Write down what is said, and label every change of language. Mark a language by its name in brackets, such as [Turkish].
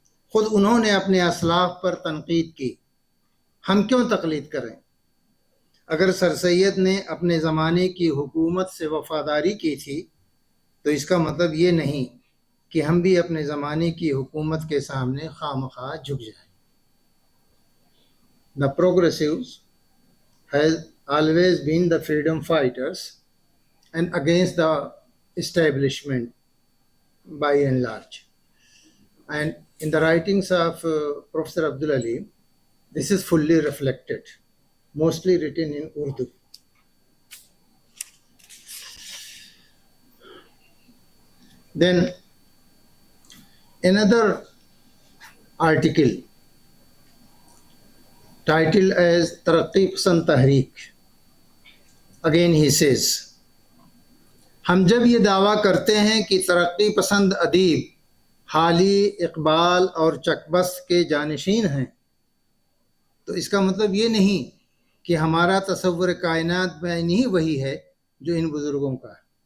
[Urdu] خود انہوں نے اپنے اسلاف پر تنقید کی، ہم کیوں تقلید کریں؟ اگر سر سید نے اپنے زمانے کی حکومت سے وفاداری کی تھی تو اس کا مطلب یہ نہیں کہ ہم بھی اپنے زمانے کی حکومت کے سامنے خواہ جھک جائیں۔ [English] The progressives has always been the freedom fighters and against the establishment by and large. And in the writings of Professor Abdul Ali, this is fully reflected, mostly written in Urdu. Then another article titled as Taraqi Pasand Tahreek. Again he says, [Urdu] ہم جب یہ دعویٰ کرتے ہیں کہ ترقی پسند ادیب حالی اقبال اور چکبست کے جانشین ہیں تو اس کا مطلب یہ نہیں کہ ہمارا تصور کائنات میں نہیں وہی ہے جو ان بزرگوں کا ہے۔